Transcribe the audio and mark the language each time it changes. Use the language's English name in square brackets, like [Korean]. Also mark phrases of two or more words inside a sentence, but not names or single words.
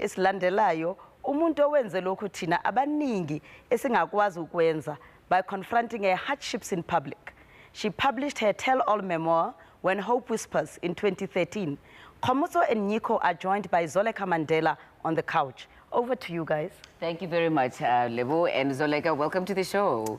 [Zulu] esilandelayo umuntu owenze lokhu thina abaningi esingakwazi ukwenza [English] by confronting her hardships in public. She published her tell-all memoir When Hope Whispers in 2013. Khomotso and Nico are joined by Zoleka Mandela on the couch. Over to you guys. Thank you very much, Lebo and Zoleka. Welcome to the show.